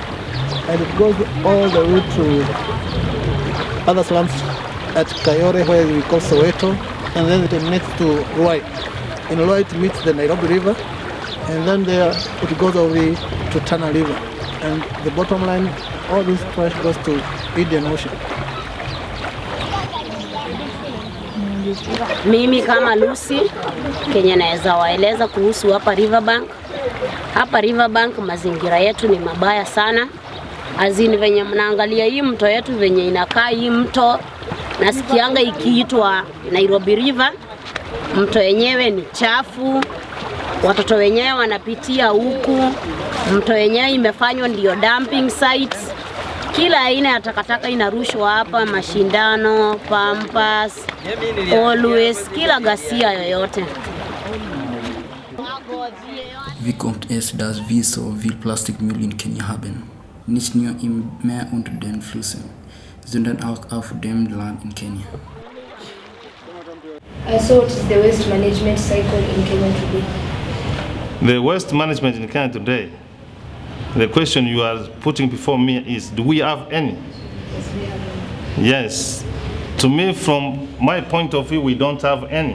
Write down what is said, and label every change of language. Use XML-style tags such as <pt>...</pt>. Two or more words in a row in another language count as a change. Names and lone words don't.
<en>And it goes all the way to other slums at Kayore, where we call Soweto, and then it emanates to Ruai. In Ruai it meets the Nairobi River, and then there it goes over to Tana River. And the bottom line, all this trash goes to Indian Ocean.</en> <sw>Mimi kama Lucy, Kenya naweza waeleza kuhusu hapa Riverbank. Hapa Riverbank mazingira yetu ni mabaya sana. Azini venye mnaangalia hii mto yetu venye inakaa hii mto, nasikianga ikiitwa Nairobi River. Mto yenyewe ni chafu. Watoto wenyewe wanapitia huku. Mto yenyewe imefanywa ndio</sw> <en>dumping sites.</en> <sw>Kila aina ya takataka inarushwa hapa, mashindano, pampas, always, kila ghasia yoyote.</sw> <de>Wie kommt es, dass wir so viel Plastikmüll in Kenya haben? Nicht nur im Meer und den Flüssen, sondern auch auf dem Land in Kenya.</de> <en>So what is the waste management cycle in Kenya today? The waste management in Kenya today, the question you are putting before me is, do we have any? Yes, we have any. Yes. To me, from my point of view, we don't have any.</en>